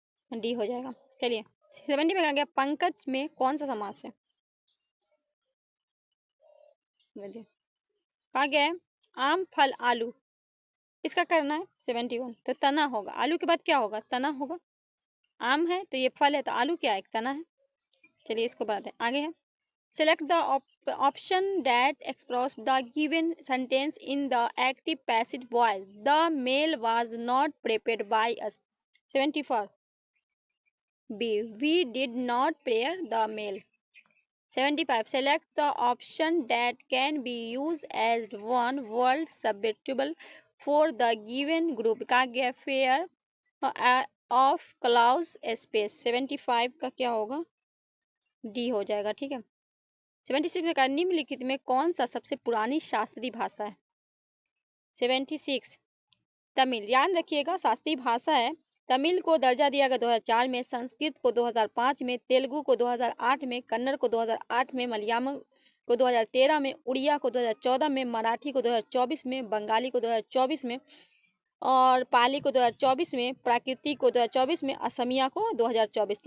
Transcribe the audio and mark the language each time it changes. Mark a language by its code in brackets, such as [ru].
[hi] D हो जाएगा। चलिए 70 में कहा गया पंकज में कौन सा समास है। कहा गया आम फल आलू, इसका करना है 71, तो तना होगा। आलू के बाद क्या होगा, तना होगा। आम है तो ये फल है, तो आलू क्या है, तना है। चलिए इसको बढ़ाते हैं, आगे है [en] select the option that express the given sentence in the active passive voice. The mail was not prepared by us. 74 B. We did not prepare the mail. 75 select the option that can be used as one word suitable for the given group. [hi] का गया [en] fair of clause space। [hi] 75 का क्या होगा, D हो जाएगा, ठीक है। 76 में कहा निम्नलिखित में कौन सा सबसे पुरानी शास्त्रीय भाषा है। 76 तमिल, याद रखिएगा शास्त्रीय भाषा है। तमिल को दर्जा दिया गया 2004 में, संस्कृत को 2005 में, तेलुगु को 2008 में, कन्नड़ को 2008 में, मलयालम को 2013 में, उड़िया को 2014 में, मराठी को 2024 में, बंगाली को 2024 में और पाली को 2024 में, प्राकृतिक को 2024 में, असमिया को 2024।